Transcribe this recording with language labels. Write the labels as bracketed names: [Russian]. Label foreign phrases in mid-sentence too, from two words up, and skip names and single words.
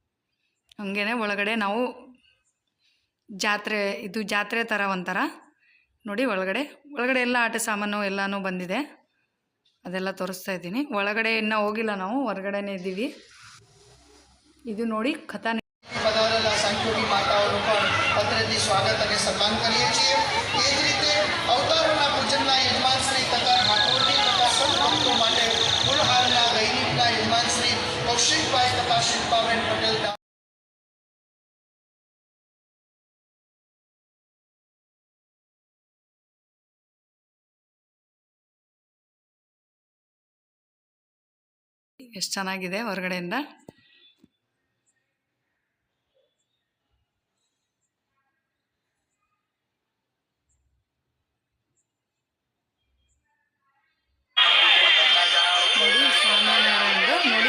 [Kannada] ಹಂಗೇ ಒಳಗಡೆ ನಾವು ಜಾತ್ರೆ ಥರ ಒಂಥರ ನೋಡಿ ಒಳಗಡೆ ಎಲ್ಲ ಆಟ ಸಾಮಾನು ಎಲ್ಲನೂ ಬಂದಿದೆ, ಅದೆಲ್ಲ ತೋರಿಸ್ತಾ ಇದ್ದೀನಿ. ಒಳಗಡೆ ಇನ್ನೂ ಹೋಗಿಲ್ಲ ನಾವು, ಹೊರಗಡೆನೇ ಇದ್ದೀವಿ. ಇದು ನೋಡಿ ಕಥಾ [Gujarati] પધારેલા સાંખ્યોની માતાઓનું પણ પત્રથી સ્વાગત અને સન્માન કરીએ છીએ. એ જ રીતે અવતારોના પૂજનના યજમાન શ્રી તથા ઠાકોરજી તથા સંતભક્તો માટે ફૂલહારના દૈનિકના યજમાન શ્રી કૌશિકભાઈ તથા શિલ્પાબેન પટેલ [Kannada] ಎಷ್ಟು ಚೆನ್ನಾಗಿದೆ ಹೊರಗಡೆಯಿಂದ. ನೋಡಿ ಸ್ವಾಮಿನಾರಾಯಣದು ನೋಡಿ.